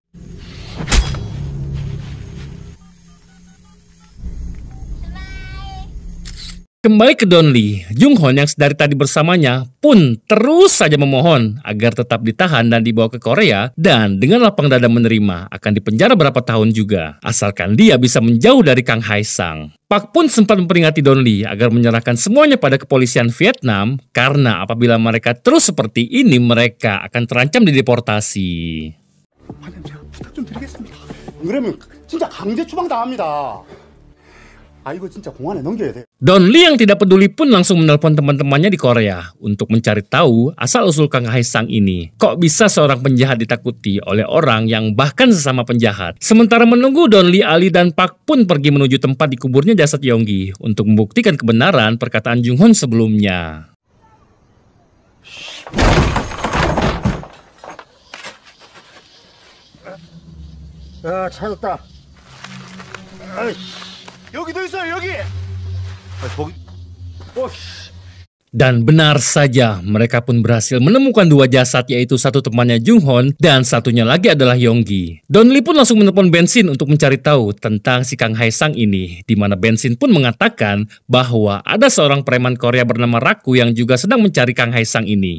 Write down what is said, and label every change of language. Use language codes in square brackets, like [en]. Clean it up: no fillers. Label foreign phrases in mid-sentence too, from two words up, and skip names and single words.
[id] Kembali ke Don Lee, Jung Hon yang sedari tadi bersamanya pun terus saja memohon agar tetap ditahan dan dibawa ke Korea dan dengan lapang dada menerima akan dipenjara berapa tahun juga, asalkan dia bisa menjauh dari Kang Hae Sang. Pak pun sempat memperingati Don Lee agar menyerahkan semuanya pada kepolisian Vietnam karena apabila mereka terus seperti ini mereka akan terancam dideportasi. [ko] 부탁 좀 드리겠습니다. 그러면 진짜 강제 추방당합니다. 이거 진짜 공안에 넘겨야 돼. [id] Don Lee yang tidak peduli pun langsung menelpon teman-temannya di Korea untuk mencari tahu asal-usul Kang Hae Sang ini. Kok bisa seorang penjahat ditakuti oleh orang yang bahkan sesama penjahat? Sementara menunggu, Don Lee, Ali, dan Pak pun pergi menuju tempat dikuburnya jasad Yonggi untuk membuktikan kebenaran perkataan Jung Hon sebelumnya. [ko] 찾았다. 여기도 있어요, 여기. 거기. [id] Dan benar saja, mereka pun berhasil menemukan dua jasad, yaitu satu temannya Jung Hon dan satunya lagi adalah Yonggi. Don Lee pun langsung menelepon Bensin untuk mencari tahu tentang si Kang Hae Sang ini, di mana Bensin pun mengatakan bahwa ada seorang preman Korea bernama Raku yang juga sedang mencari Kang Hae Sang ini.